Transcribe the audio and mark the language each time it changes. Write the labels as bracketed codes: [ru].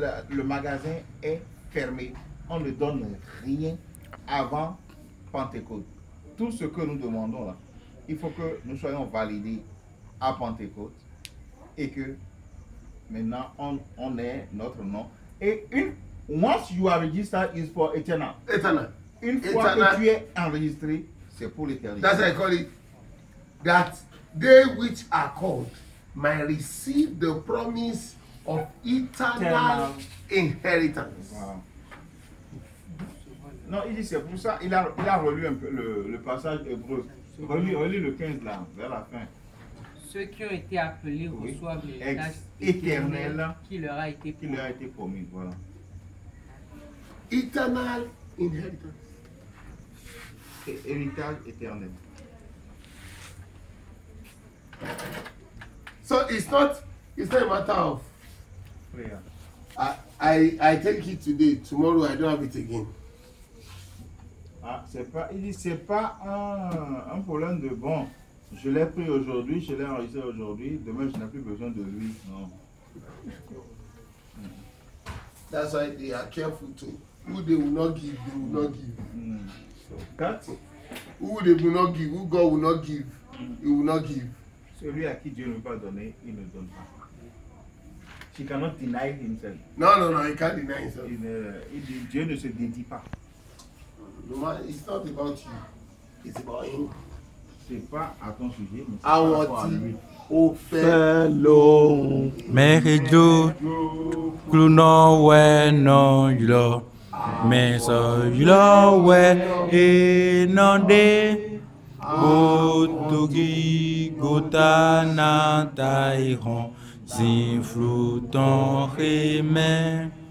[fr] Le magasin est fermé. On ne donne rien avant Pentecôte. Tout ce que nous demandons là, il faut que nous soyons validés à Pentecôte et que maintenant on ait notre nom. [en] Et once you are registered is for eternal. [fr] Une fois que tu es enregistré, c'est pour l'éternité. [en] That's why I call it that they which are called might receive the promise of eternal inheritance. Wow. [fr] Non, il dit c'est pour ça, il a relu un peu le passage hébreu. Relis le 15 là, vers la fin. Ceux qui ont été appelés reçoivent l'héritage éternel qui leur a été promis. Voilà. [en] Eternal inheritance. [fr] Héritage éternel. [en] So it's not a matter of Prayer. I take it today, tomorrow I don't have it again. [fr] Ah, il dit c'est pas un problème de bon. Je l'ai pris aujourd'hui, je l'ai enregistré aujourd'hui, demain je n'ai plus besoin de lui. Non. [en] That's why they are careful too. Who they will not give, they will not give. [fr] Quatre. [en] Who they will not give, who God will not give, he will not give. [fr] Celui à qui Dieu ne veut pas donner, il ne donne pas. [en] He cannot deny himself. No, he can't deny himself. [fr] Dieu ne se dédie pas. [en] No man, it's not about you, it's about him. [fr] C'est pas à ton sujet, mais c'est [en] I [fr] par rapport à lui. [en] want Fellow Merido Cluno Weno Yulo Meso Yulo We Enode Otogi Gotana Tairon Zinfruton Reme